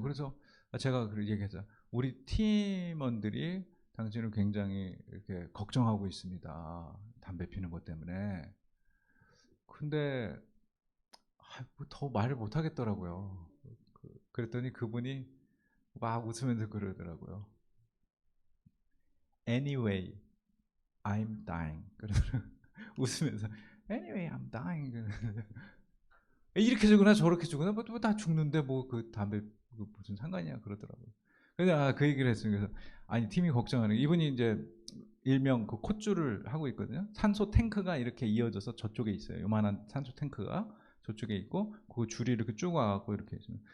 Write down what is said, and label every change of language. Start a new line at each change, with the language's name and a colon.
Korean: 그래서 제가 얘기했어요. 우리 팀원들이 당신을 굉장히 이렇게 걱정하고 있습니다. 담배 피는 것 때문에. 근데 더 말을 못 하겠더라고요. 그랬더니 그분이 막 웃으면서 그러더라고요.
English: Anyway, I'm dying.
Korean: 웃으면서
English: Anyway, I'm dying.
Korean: 이렇게 주거나 저렇게 주거나 뭐 다 죽는데 뭐 그 담배 무슨 상관이야 그러더라고요. 그래서 그 얘기를 했어요. 그래서 아니 팀이 걱정하는 이분이 이제 일명 그 콧줄을 하고 있거든요. 산소 탱크가 이렇게 이어져서 저쪽에 있어요. 요만한 산소 탱크가 저쪽에 있고 그 줄이 이렇게 쭉 와갖고 이렇게 있어요.